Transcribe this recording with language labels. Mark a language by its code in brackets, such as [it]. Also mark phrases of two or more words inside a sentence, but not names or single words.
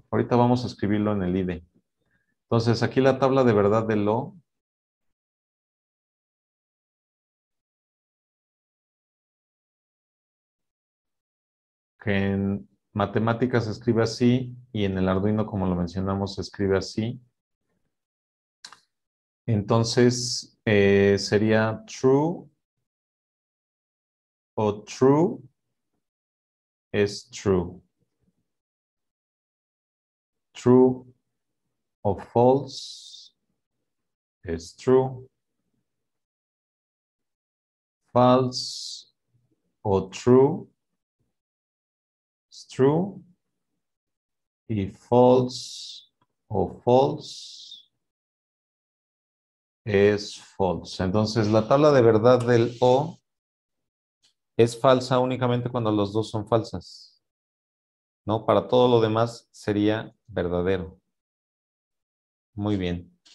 [es] Ahorita vamos a escribirlo en el IDE. Entonces, aquí la tabla de verdad del O, que en matemáticas se escribe así y en el Arduino, como lo mencionamos, se escribe así. Entonces, sería true o true es true. True o false es true. False o true es true. Y false o false es false. Entonces, la tabla de verdad del O es falsa únicamente cuando los dos son falsas, ¿no? Para todo lo demás sería verdadero. Muy bien.